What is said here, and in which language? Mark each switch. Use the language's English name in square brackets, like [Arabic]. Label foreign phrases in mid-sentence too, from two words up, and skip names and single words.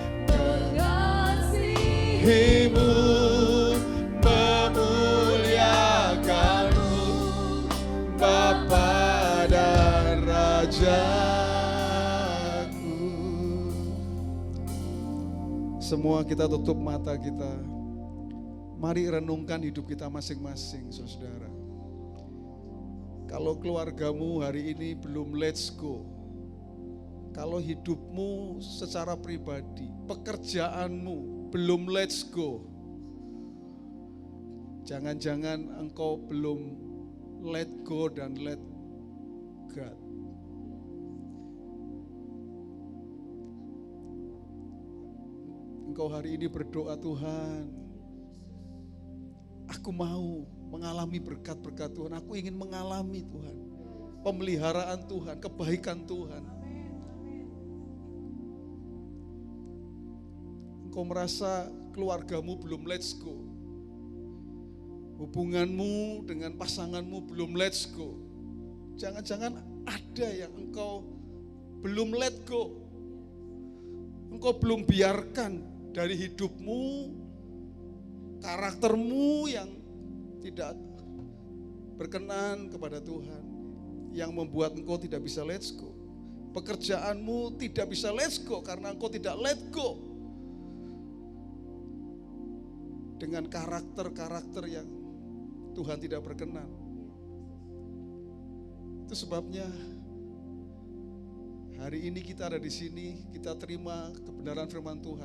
[Indonesian] Mengasihimu, memuliakanmu, Bapa dan Rajaku. Semua kita tutup mata kita. Mari renungkan hidup kita masing-masing, saudara. Kalau keluargamu hari ini belum [English] let's go, [Indonesian] kalau hidupmu secara pribadi, pekerjaanmu belum [English] let's go, [Indonesian] jangan-jangan engkau belum [English] let go [Indonesian] dan [English] let God. [Indonesian] Engkau hari ini berdoa, Tuhan, aku mau mengalami berkat-berkat Tuhan. Aku ingin mengalami Tuhan, pemeliharaan Tuhan, kebaikan Tuhan. Engkau merasa keluargamu belum [English] let's go, [Indonesian] hubunganmu dengan pasanganmu belum [English] let's go. [Indonesian] Jangan-jangan ada yang engkau belum [English] let go. [Indonesian] Engkau belum biarkan dari hidupmu, karaktermu yang tidak berkenan kepada Tuhan, yang membuat engkau tidak bisa [English] let's go. [Indonesian] Pekerjaanmu tidak bisa [English] let's go [Indonesian] karena engkau tidak [English] let go [Indonesian] dengan karakter-karakter yang Tuhan tidak berkenan. Itu sebabnya hari ini kita ada di sini, kita terima kebenaran firman Tuhan.